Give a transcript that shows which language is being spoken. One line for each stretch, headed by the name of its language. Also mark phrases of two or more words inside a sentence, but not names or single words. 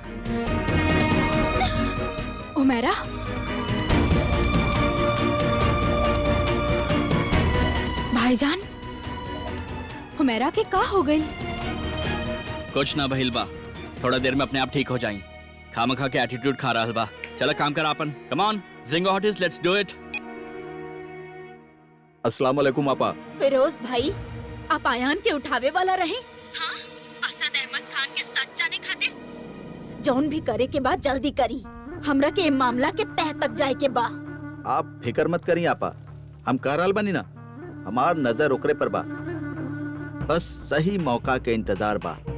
Bhojpuri: उमेरा, भाईजान, उमेरा के का हो गई? कुछ ना भइल बा, थोड़ा देर में अपने आप ठीक हो जाई। खामखा के एटीट्यूड खा रहल बा। चला काम कर आपन।
English: come on
Bhojpuri: जिंगो हॉटिस,
English: let's do it.
Arabic: السلام عليكم आपा।
Bhojpuri: फिरोज भाई, आप आयान के उठावे वाला रहे? हाँ, असद अहमद खान के सच जाने खातिर जौन भी करे के बाद जल्दी करी। हमरा के मामला के तह तक जाए के बा। आप फिकर मत करी आपा, हम कह रहल बनी ना। हमार नजर ओकरे पर बा, बस सही मौका के इंतजार बा।